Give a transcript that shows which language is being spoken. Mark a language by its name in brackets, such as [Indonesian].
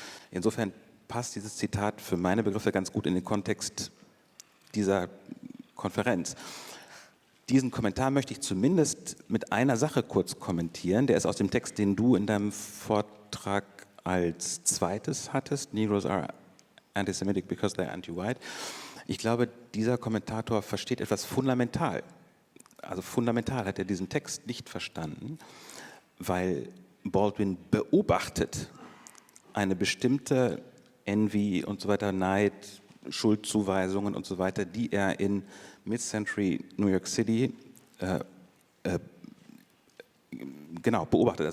[German] Insofern passt dieses Zitat für meine Begriffe ganz gut in den Kontext dieser Konferenz. Diesen Kommentar möchte ich zumindest mit einer Sache kurz kommentieren. Der ist aus dem Text, den du in deinem Vortrag als zweites hattest. [English] Negroes are antisemitic because they're anti-white. [German] Ich glaube, dieser Kommentator versteht etwas fundamental. Also fundamental hat er diesen Text nicht verstanden, weil Baldwin beobachtet eine bestimmte Envy und so weiter, Neid, Schuldzuweisungen und so weiter, die er in Mid-Century New York City genau beobachtet.